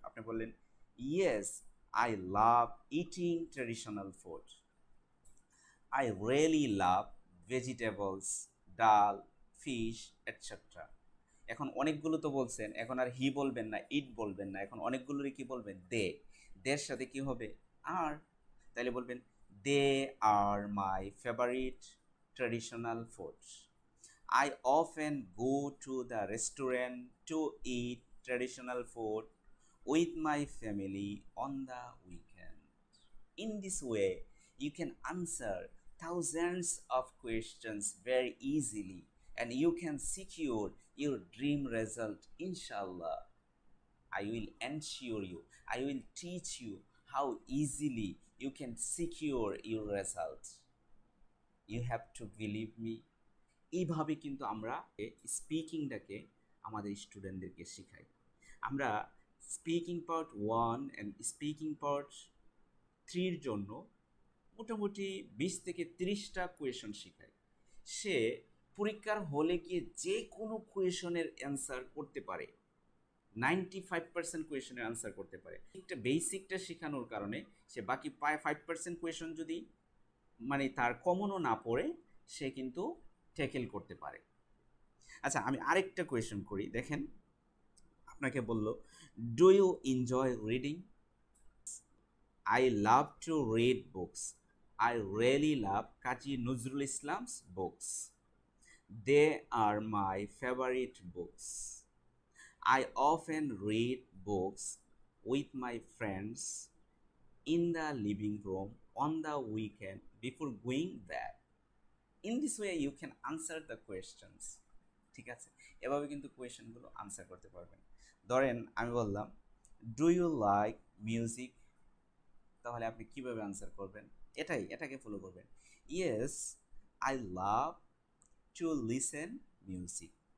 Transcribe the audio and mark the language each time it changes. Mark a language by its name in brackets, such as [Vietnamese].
[Bangla] আপনি বললেন [English] Yes I love eating traditional food, I really love vegetables, dal, fish etcetera. [Bangla] এখন অনেকগুলো তো বলছেন, এখন আর হি বলবেন না, ইট বলবেন না, এখন অনেকগুলোরই কি বলবেন? দে। দের সাথে কি হবে? আর। তাইলে বলবেন [English] They are my favourite traditional foods, I often go to the restaurant to eat traditional food with my family on the weekend. In this way, you can answer thousands of questions very easily and you can secure your dream result, inshallah. I will ensure you, I will teach you how easily you can secure your result. You have to believe me. [Bangla] এইভাবে কিন্তু আমরা স্পিকিংটাকে আমাদের স্টুডেন্টদেরকে শেখাই। আমরা speaking part 1 and speaking part 3-র জন্য মোটামুটি 20 থেকে 30টা কোয়েশন শেখাই। সে পরীক্ষার হলে গিয়ে যে কোনো কোয়েশনের অ্যান্সার করতে পারে, 95% কোয়েশনের আনসার করতে পারে। একটা বেসিকটা শেখানোর কারণে সে বাকি 5% কোয়েশন যদি মানে তার কমনও না পড়ে সে কিন্তু ট্যাকেল করতে পারে। আচ্ছা, আমি আরেকটা কোয়েশন করি, দেখেন আপনাকে বলল, [English] Do you enjoy reading? I love to read books. I really love Kazi Nazrul Islam's books. They are my favourite books. I often read books with my friends in the living room on the weekend before going bed. In this way you can answer the questions. [Bangla] ঠিক আছে, এভাবে কিন্তু কোয়েশ্চেনগুলো answer করতে পারবেন। ধরেন আমি বললাম, [English] Do you like music? [Bangla] তাহলে আপনি কিভাবে আনসার করবেন? এটাকে ফলো করবেন। [English] Yes, I love to listen music.